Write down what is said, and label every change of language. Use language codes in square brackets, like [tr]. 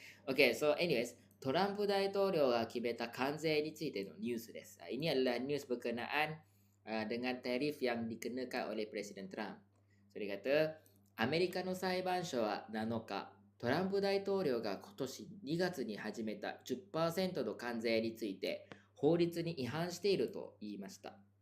[en] Okay, so anyways, [ja] トランプ大統領が決めた関税についてのニュースです。 [ms] Ini adalah news berkenaan dengan tarif yang dikenakan oleh Presiden Trump. So dia kata, [ja] アメリカの裁判所は7日、トランプ大統領が今年2月に始めた 10% の関税について法律に違反していると言いました。